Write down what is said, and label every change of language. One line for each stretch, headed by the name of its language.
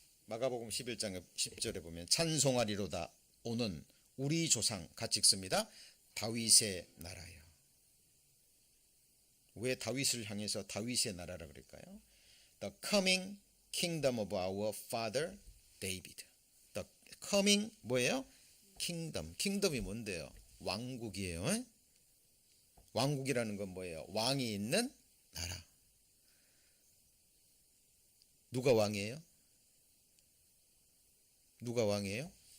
Korean: 마가복음 11장 10절에 보면 찬송하리로다 오는 우리 조상 같이 읽습니다. 다윗의 나라요. 왜 다윗을 향해서 다윗의 나라라 그럴까요?
English: The coming kingdom of our father David. The coming
Korean: 뭐예요?
English: kingdom.
Korean: kingdom이 뭔데요? 왕국이에요. 왕국이라는 건 뭐예요? 왕이 있는 나라. 누가 왕이에요? 누가 왕이에요?